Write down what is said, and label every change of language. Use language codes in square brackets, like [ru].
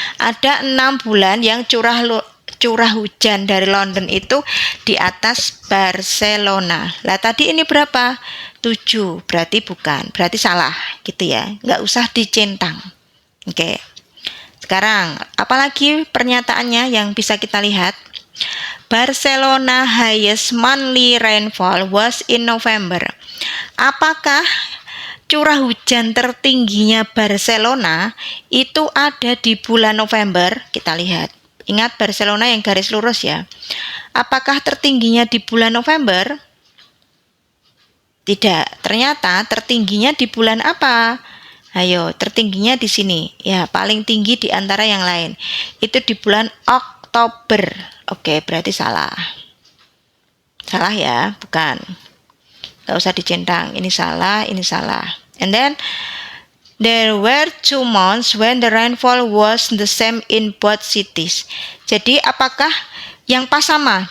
[id] Ada 6 bulan yang curah hujan dari London itu di atas Barcelona. Lah tadi ini berapa? 7. Berarti bukan. Berarti salah gitu ya. Nggak usah dicentang. Oke. Sekarang, apalagi pernyataannya yang bisa kita lihat? [en] Barcelona highest monthly rainfall was in November. [id] Apakah curah hujan tertingginya Barcelona itu ada di bulan November? Kita lihat. Ingat Barcelona yang garis lurus ya. Apakah tertingginya di bulan November? Tidak. Ternyata tertingginya di bulan apa? Ayo, tertingginya di sini. Ya, paling tinggi di antara yang lain. Itu di bulan Oktober. Oke, berarti salah. Salah ya, bukan. Gak usah dicentang. Ini salah, ini salah. [en] And then there were 2 months when the rainfall was the same in both cities. [id] Jadi apakah yang pas sama?